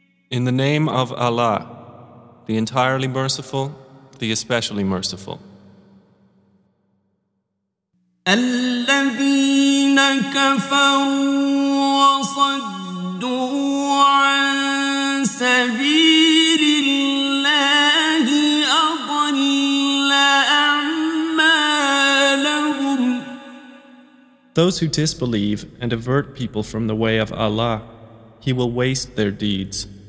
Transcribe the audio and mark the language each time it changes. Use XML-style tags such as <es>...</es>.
<en>In the name of Allah, the entirely merciful, the especially merciful.</en> <ar>الذين كفروا وصدوا عن سبيل الله أضل أعمالهم.</ar> <en>Those who disbelieve and avert people from the way of Allah, He will waste their deeds.</en>